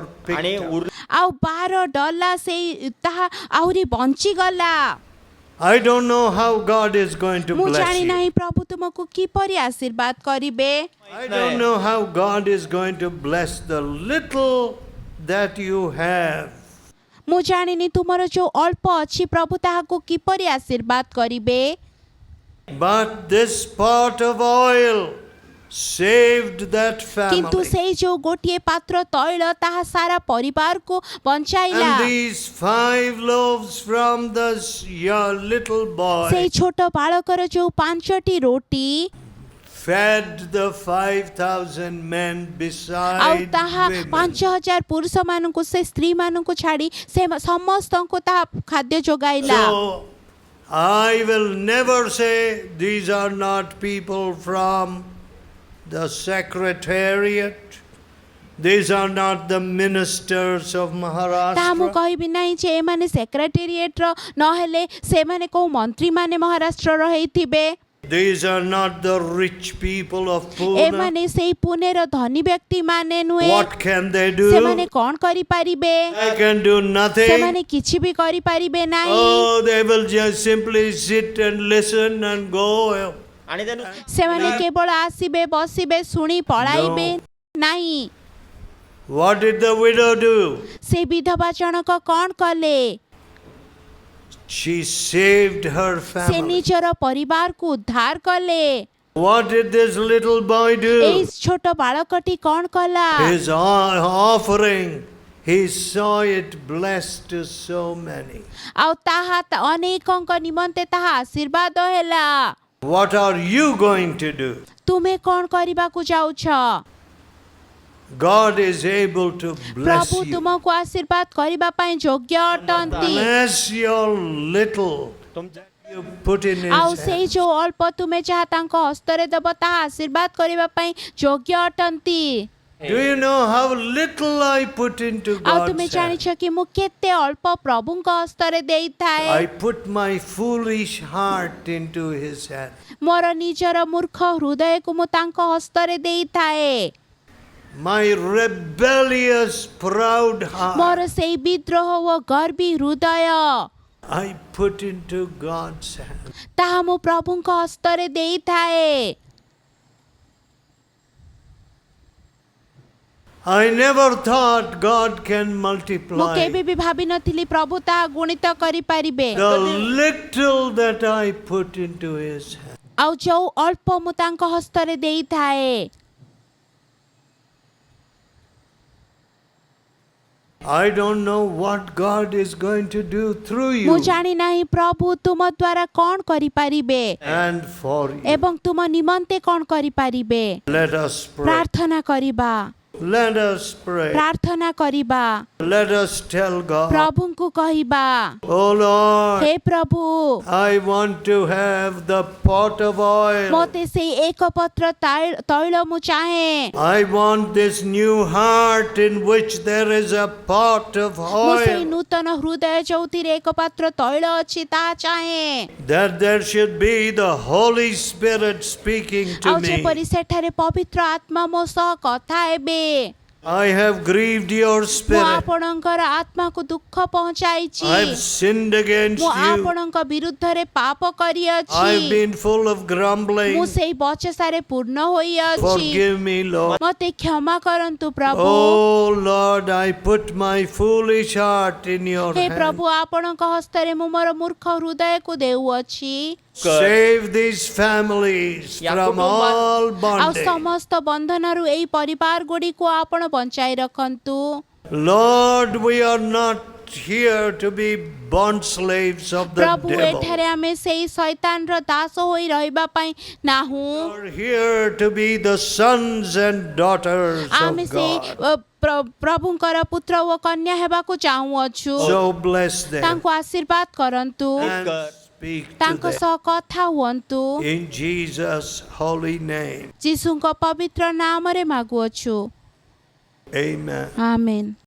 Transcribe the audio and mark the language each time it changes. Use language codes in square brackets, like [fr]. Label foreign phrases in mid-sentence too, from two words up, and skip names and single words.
[mr] आणि [en] picked up. [or] ଆଉ 12 ଡଲା ସେଇ ତାହା ଆହୁରି ବଞ୍ଚିଗଲା। [en] I don't know how God is going to [or] ମୁଁ [en] bless [or] ଜାଣି [en] you. [or] ନାହିଁ ପ୍ରଭୁ ତୁମକୁ କିପରି ଆଶୀର୍ବାଦ କରିବେ। [en] I don't know how God is going to bless the little that you have. [or] ମୁଁ ଜାଣିନି ତୁମର ଯୋଉ ଅଳ୍ପ ଅଛି ପ୍ରଭୁ ତାହାକୁ କିପରି ଆଶୀର୍ବାଦ କରିବେ। [en] But this pot of oil saved that [or] କିନ୍ତୁ [en] family. [or] ସେଇ ଯୋଉ ଗୋଟିଏ ପାତ୍ର ତୈଳ ତାହା ସାରା ପରିବାରକୁ ବଞ୍ଚାଇଲା। [en] And these 5 loaves from your little boy [or] ସେଇ ଛୋଟ ବାଳକର ଯୋଉ 5ଟି ରୋଟି [en] fed the 5,000 men [or] ଆଉ [en] beside [or] ତାହା [en] women. [or] 5,000 ପୁରୁଷମାନଙ୍କୁ ସେ ସ୍ତ୍ରୀମାନଙ୍କୁ ଛାଡ଼ି ସେ ସମସ୍ତଙ୍କୁ ତାହା ଖାଦ୍ୟ ଯୋଗାଇଲା। [en] So I will never say these are not people from the secretariat. These are not the ministers of [or] ତାହା ମୁଁ [en] Maharashtra. [or] କହିବି ନାହିଁ ଯେ ଏମାନେ ସେକ୍ରେଟେରିଏଟ୍ର ନହେଲେ ସେମାନେ କୋଉ ମନ୍ତ୍ରୀମାନେ ମହାରାଷ୍ଟ୍ରର ହେଇଥିବେ। [en] These are not the rich people of Pune. [or] ଏମାନେ ସେଇ ପୁନେର ଧନୀ ବ୍ୟକ୍ତିମାନେ ନୁହେଁ। [en] What can they do? [or] ସେମାନେ କ'ଣ କରିପାରିବେ? [en] They can do nothing. [or] ସେମାନେ କିଛି ବି କରିପାରିବେ ନାହିଁ। [en] Oh, they will just simply sit and listen and go. [mr] आणि त्यानं [or] ସେମାନେ କେବଳ ଆସିବେ, ବସିବେ, ଶୁଣି ପଳାଇବେ ନାହିଁ। [en] What did the widow do? [or] ସେ ବିଧବା ଜଣକ କ'ଣ କଲେ? [en] She saved her [or] ସେ [en] family. [or] ନିଜର ପରିବାରକୁ ଉଦ୍ଧାର କଲେ। [en] What did this little boy [or] ଏଇ [en] do? [or] ଛୋଟ ବାଳକଟି କ'ଣ କଲା? [en] His offering, he saw it blessed to so many. [or] ଆଉ ତାହା ଅନେକଙ୍କ ନିମନ୍ତେ ତାହା ଆଶୀର୍ବାଦ ହେଲା। [en] What are you going to do? [or] ତୁମେ କ'ଣ କରିବାକୁ ଯାଉଛ? [en] God is able to bless [or] ପ୍ରଭୁ [en] you. [or] ତୁମକୁ ଆଶୀର୍ବାଦ କରିବା ପାଇଁ ଯୋଗ୍ୟ ଅଟନ୍ତି। [en] Bless your little [mr] तुमच्या [en] you put in his [or] ଆଉ ସେଇ [en] hands. [or] ଯୋଉ ଅଳ୍ପ ତୁମେ ଯାହା ତାଙ୍କ ହସ୍ତରେ ଦେବ ତାହା ଆଶୀର୍ବାଦ କରିବା ପାଇଁ ଯୋଗ୍ୟ ଅଟନ୍ତି। [en] Do you know how little I put into [or] ଆଉ ତୁମେ [en] God's hands? [or] ଜାଣିଛ କି ମୁଁ କେତେ ଅଳ୍ପ ପ୍ରଭୁଙ୍କ ହସ୍ତରେ ଦେଇଥାଏ। [en] I put my foolish heart into his hand. [or] ମୋର ନିଜର ମୂର୍ଖ ହୃଦୟକୁ ମୁଁ ତାଙ୍କ ହସ୍ତରେ ଦେଇଥାଏ। [en] My rebellious, proud heart, [or] ମୋର ସେଇ ବିଦ୍ରୋହ ଓ ଗର୍ବୀ ହୃଦୟ [en] I put into God's hand. [or] ତାହା ମୁଁ ପ୍ରଭୁଙ୍କ ହସ୍ତରେ ଦେଇଥାଏ। [en] I never thought God can [or] ମୁଁ [en] multiply. [or] କେବେ ବି ଭାବିନଥିଲି ପ୍ରଭୁ ତାହା ଗୁଣିତ କରିପାରିବେ। [en] The little that I put into his hand. [or] ଆଉ ଯୋଉ ଅଳ୍ପ ମୁଁ ତାଙ୍କ ହସ୍ତରେ ଦେଇଥାଏ, [en] I don't know what God is going to do through [or] ମୁଁ [en] you [or] ଜାଣି ନାହିଁ ପ୍ରଭୁ ତୁମ ଦ୍ୱାରା କ'ଣ କରିପାରିବେ [en] and for you. [or] ଏବଂ ତୁମ ନିମନ୍ତେ କ'ଣ କରିପାରିବେ। [en] Let us pray. [or] ପ୍ରାର୍ଥନା କରିବା, [en] Let us pray. [or] ପ୍ରାର୍ଥନା କରିବା, [en] Let us tell God, [or] ପ୍ରଭୁଙ୍କୁ କହିବା, [en] Oh Lord, [or] ହେ ପ୍ରଭୁ, [en] I want to have the pot of oil. [or] ମୋତେ ସେଇ ଏକ ପତ୍ର ତୈଳ ମୁଁ ଚାହେଁ। [en] I want this new heart in which there is a pot of [or] ମୁଁ ସେଇ [en] oil. [or] ନୂତନ ହୃଦୟ ଯୋଉଥିରେ ଏକ ପାତ୍ର ତୈଳ ଅଛି ତାହା ଚାହେଁ। [en] That there should be the Holy Spirit speaking [or] ଆଉ [en] to me. [or] ଯେପରି ସେଠାରେ ପବିତ୍ର ଆତ୍ମା ମୋ ସହ କଥା ହେବେ। [en] I have grieved your [or] ମୁଁ [en] spirit. [or] ଆପଣଙ୍କର ଆତ୍ମାକୁ ଦୁଃଖ ପହଞ୍ଚାଇଛି। [en] I've sinned against [or] ମୁଁ [en] you. [or] ଆପଣଙ୍କ ବିରୁଦ୍ଧରେ ପାପ କରିଅଛି। [en] I've been full of grumbling. [or] ମୁଁ ସେଇ ବଚସାରେ ପୂର୍ଣ୍ଣ ହୋଇଅଛି। [en] Forgive me, Lord. [or] ମୋତେ କ୍ଷମା କରନ୍ତୁ ପ୍ରଭୁ। [en] Oh Lord, I put my foolish heart in your [or] ହେ [en] hand. [or] ପ୍ରଭୁ, ଆପଣଙ୍କ ହସ୍ତରେ ମୁଁ ମୋର ମୂର୍ଖ ହୃଦୟକୁ ଦେଉଅଛି। [en] Save these families [mr] या [en] from [mr] कुटुंबात- [en] all [or] ଆଉ [en] bondage. [or] ସମସ୍ତ ବନ୍ଧନରୁ ଏଇ ପରିବାର ଗୁଡ଼ିକୁ ଆପଣ ବଞ୍ଚାଇ ରଖନ୍ତୁ। [en] Lord, we are not here to be bond slaves of the [or] प्रभु [en] devil. [or] एଠାରେ ଆମେ ସେଇ ଶୈତାନର ଦାସ ହୋଇ ରହିବା ପାଇଁ ନାହୁଁ। [en] We are here to be the sons and daughters [or] ଆମେ [en] of [or] ସେଇ [en] God. [or] ପ୍ରଭୁଙ୍କର ପୁତ୍ର ଓ କନ୍ୟା ହେବାକୁ ଚାହୁଁଅଛୁ। [en] So bless them [or] ତାଙ୍କୁ ଆଶୀର୍ବାଦ କରନ୍ତୁ, [en] and speak to [or] ତାଙ୍କ [en] them. [or] ସହ କଥା ହୁଅନ୍ତୁ। [en] In Jesus' holy name. [or] ଯୀଶୁଙ୍କ ପବିତ୍ର ନାମରେ ମାଗୁଅଛୁ। [en] Amen. [or] ଆମେନ୍।